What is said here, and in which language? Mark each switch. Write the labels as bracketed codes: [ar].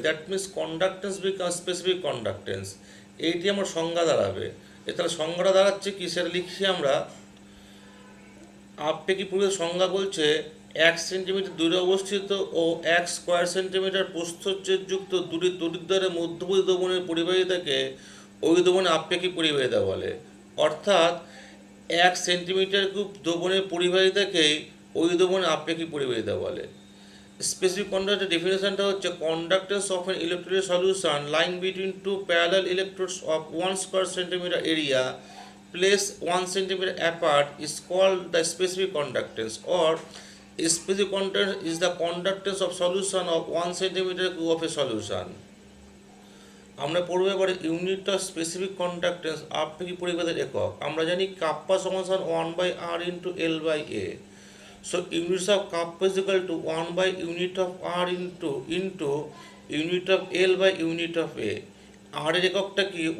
[en] That means conductance becomes specific conductance. [bn] এইটি আমার সংজ্ঞা দাঁড়াবে। তাহলে সংজ্ঞাটা দাঁড়াচ্ছে কি, সেটা লিখছি আমরা। আপেক্ষিক পরিবাহিতার সংজ্ঞা বলছে 1 সেন্টিমিটার দূরে অবস্থিত ও 1 স্কোয়ার সেন্টিমিটার প্রস্থচ্ছেদযুক্ত দুটি তড়িৎদ্বারের মধ্যবর্তী দ্রবণের পরিবাহিতাকে ওই দ্রবণের আপেক্ষিক পরিবাহিতা বলে। অর্থাৎ 1 সেন্টিমিটার কিউব দ্রবণের পরিবাহিতাকেই ওই দ্রবণের আপেক্ষিক পরিবাহিতা বলে। [en] Specific কন্ডাক্টের ডেফিনেশনটা হচ্ছে conductance of an electrolyte solution lying between two parallel electrodes of 1 square centimetre area placed 1 centimeter apart is called the specific conductance, or specific conductance is the conductance of solution of 1 centimeter cube of a solution. [bn] আমরা পড়বো এবারে [en] unit of specific conductance [bn] আপেক্ষিক পরিবাহিতার একক। আমরা জানি kappa সমান 1/r [en] Into L by A. So units of kappa is equal to 1/ইউনিট of R into unit of L by unit of A. [bn] আর এর এককটা কি?